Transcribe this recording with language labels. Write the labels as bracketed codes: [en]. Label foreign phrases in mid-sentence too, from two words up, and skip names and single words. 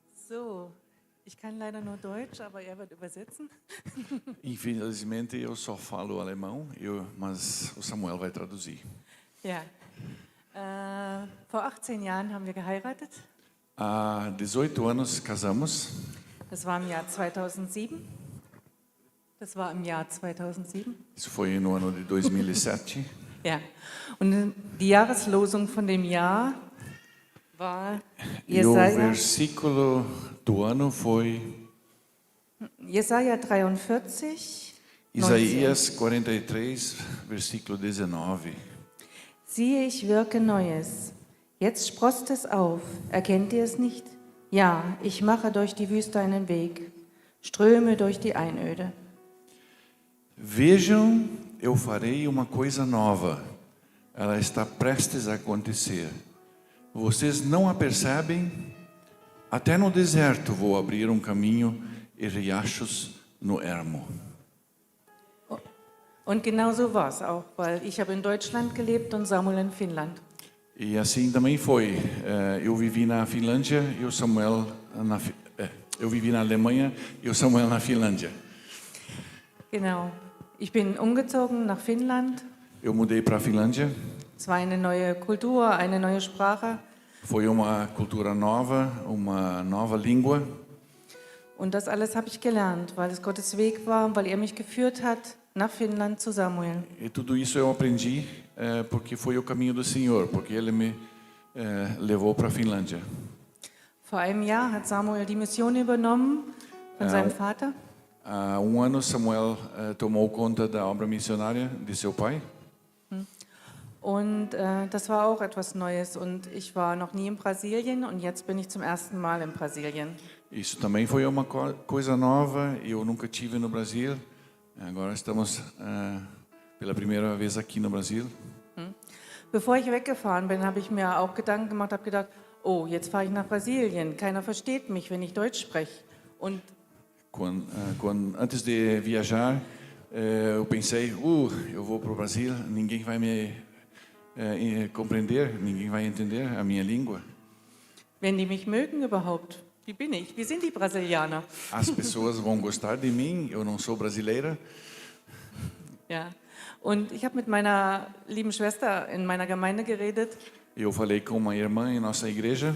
[de] So, ich kann leider nur Deutsch, aber er wird übersetzen. [pt] Infelizmente eu só falo alemão, mas o Samuel vai traduzir. [de] Ja, vor 18 Jahren haben wir geheiratet. [pt] Há 18 anos casamos. [de] Das war im Jahr 2007. Das war im Jahr 2007. [pt] Isso foi no ano de 2007. [de] Ja, und die Jahreslosung von dem Jahr war [pt] E o versículo do ano foi [de] Jesaja 43, 19. [pt] Isaías 43, versículo 19. [de] Siehe, ich wirke Neues. Jetzt sproßt es auf. Erkennt ihr es nicht? Ja, ich mache durch die Wüste einen Weg, Ströme durch die Einöde. [pt] Vejam, eu farei uma coisa nova. Ela está prestes a acontecer. Vocês não a percebem? Até no deserto vou abrir um caminho e riachos no ermo. [de] Und genau so war es auch, weil ich habe in Deutschland gelebt und Samuel in Finnland. [pt] E assim também foi. Eu vivi na Finlândia e o Samuel eu vivi na Alemanha e o Samuel na Finlândia. [de] Genau. Ich bin umgezogen nach Finnland. [pt] Eu mudei para a Finlândia. [de] Es war eine neue Kultur, eine neue Sprache. [pt] Foi uma cultura nova, uma nova língua. [de] Und das alles habe ich gelernt, weil es Gottes Weg war, weil er mich geführt hat nach Finnland zu Samuel. [pt] E tudo isso eu aprendi porque foi o caminho do Senhor, porque Ele me levou para a Finlândia. [de] Vor einem Jahr hat Samuel die Mission übernommen von seinem Vater. [pt] Há ano Samuel tomou conta da obra missionária de seu pai. [de] Und das war auch etwas Neues. Und ich war noch nie in Brasilien und jetzt bin ich zum ersten Mal in Brasilien. [pt] Isso também foi uma coisa nova. Eu nunca tive no Brasil. Agora estamos pela primeira vez aqui no Brasil. [de] Bevor ich weggefahren bin, habe ich mir auch Gedanken gemacht, habe gedacht, oh, jetzt fahre ich nach Brasilien. Keiner versteht mich, wenn ich Deutsch spreche. Und [pt] Antes de viajar, eu pensei, eu vou para o Brasil, ninguém vai me compreender, ninguém vai entender a minha língua. [de] Wenn die mich mögen überhaupt, wie bin ich? Wie sind die Brasilianer? [pt] As pessoas vão gostar de mim, eu não sou brasileira. [de] Ja. Und ich habe mit meiner lieben Schwester in meiner Gemeinde geredet. [pt] Eu falei com uma irmã em nossa igreja.